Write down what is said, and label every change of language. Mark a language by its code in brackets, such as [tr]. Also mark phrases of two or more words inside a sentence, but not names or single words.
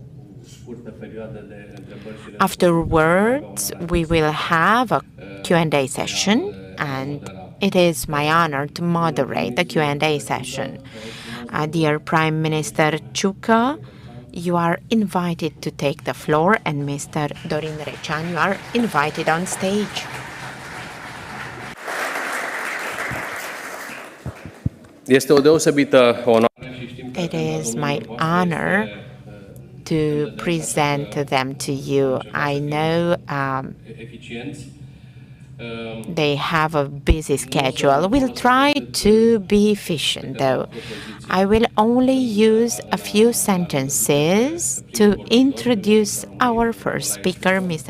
[en] Afterwards, we will have a Q&A session, and it is my honor to moderate the Q&A session. Dear Prime Minister CIUCă, you are invited to take the floor, and Mr. Dorin RECEAN, you are invited on stage. [ro] Este o deosebită onoare. [en] It is my honor to present them to you. I know they have a busy schedule. We'll try to be efficient, though. I will only use a few sentences to introduce our first speaker, Mr.